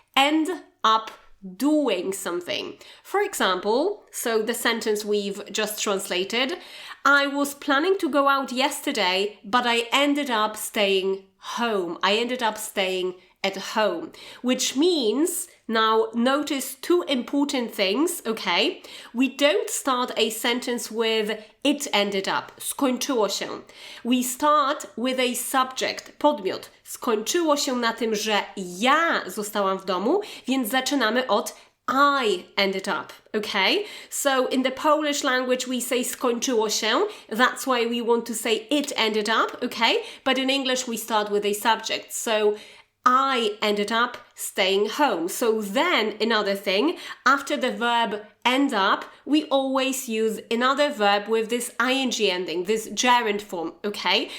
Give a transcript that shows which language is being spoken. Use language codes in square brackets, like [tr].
[en] End up doing something. For example, so the sentence we've just translated, I was planning to go out yesterday, but I ended up staying home. At home, which means, now notice two important things, okay? We don't start a sentence with it ended up, [pl] skończyło się. [en] We start with a subject, podmiot. [pl] Skończyło się na tym, że ja zostałam w domu, więc zaczynamy od [en] I ended up, [pl] okay? [en] So in the Polish language we say [pl] skończyło się, [en] that's why we want to say it ended up, okay? But in English we start with a subject, so I ended up staying home. So then, another thing, after the verb end up, we always use another verb with this ing ending, this gerund form, okay?